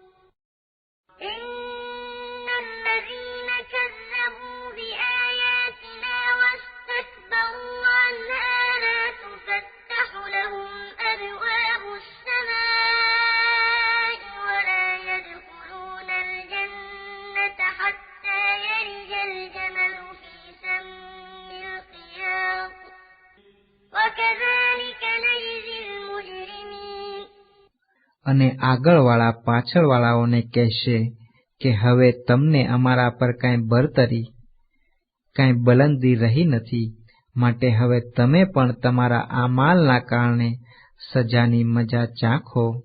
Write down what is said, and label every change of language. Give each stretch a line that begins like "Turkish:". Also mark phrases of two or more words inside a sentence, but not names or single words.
Arabic: إن الذين كذبوا بآياتنا واستكبروا عنها لا تفتح لهم أبواب السماء ولا يدخلون الجنة حتى يلج الجمل في سم الخياط وكذلك نجزي المجرمين.
Gujarati: અને આગળવાળા પાછળવાળાઓને કહેશે કે હવે તમને અમારા પર કાંઈ બરતરી, કાંઈ બલંદી રહી નથી, માટે હવે તમે પણ તમારા આમાલના કારણે સજાની મજા ચાખો.